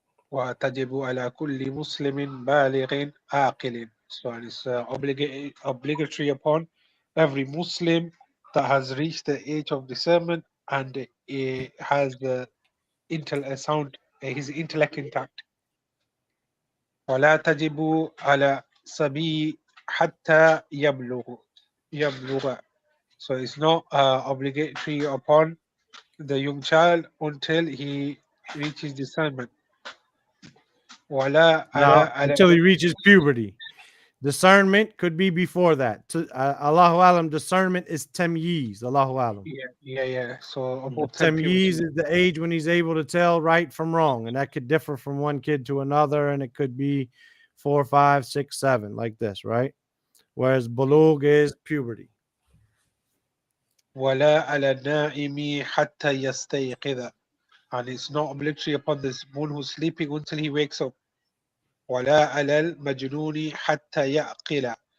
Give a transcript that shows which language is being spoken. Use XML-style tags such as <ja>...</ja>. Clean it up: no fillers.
<ar>وتجب على كل مسلم بالغ عاقل.</ar> <en>So it's obligatory upon every Muslim that has reached the age of discernment and has the sound, his intellect intact.</en> <ar>ولا تجب على صبي حتى يبلغ.</ar> <en>So it's not obligatory upon the young child until he reaches discernment.</en> <ar>ولا</ar> <en>No,</en> <ar>على</ar> <en>until he reaches puberty. Discernment could be before that. Allahu alam, discernment is tamyiz. Allahu alam. Yeah. So above 10 Tamyiz puberty. is the age when he's able to tell right from wrong, and that could differ from one kid to another, and it could be 4, 5, 6, 7, like this, right? Whereas bulugh is puberty.</en> <ar>ولا على النائم حتى يستيقظ.</ar> <en>And it's not obligatory upon this one who's sleeping until he wakes up.</en> <ar>ولا على المجنون حتى يعقل.</ar>